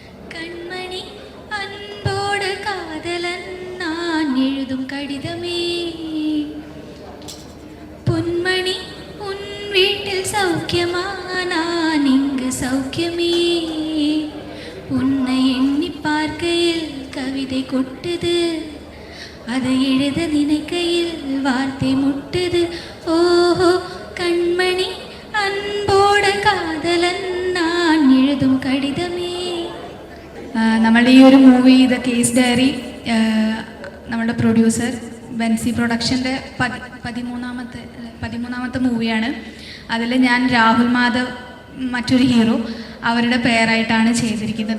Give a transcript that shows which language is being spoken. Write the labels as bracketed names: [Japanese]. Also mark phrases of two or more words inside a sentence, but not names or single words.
[Tamil] கண்மணி அன்போடு காதலன் நான் எழுதும் கடிதமே, பொன்மணி உன் வீட்டில் சௌக்கியமா, நான் இங்கு சௌக்கியமே. உன்னை எண்ணி பார்க்கையில் கவிதை கொட்டுது, அதை எழுத நினைக்கையில் வார்த்தை முட்டுது. ஓஹோ கண்மணி அன்போட காதலன் நான் எழுதும் கடிதமே. [Malayalam] നമ്മളുടെ ഈ ഒരു മൂവി ദ കേസ് ഡയറി നമ്മുടെ പ്രൊഡ്യൂസർ ബെൻസി പ്രൊഡക്ഷൻ്റെ 13ാമത്തെ മൂവിയാണ്. അതിൽ ഞാൻ രാഹുൽ മാധവ് മറ്റൊരു ഹീറോ അവരുടെ പേരായിട്ടാണ് ചെയ്തിരിക്കുന്നത്.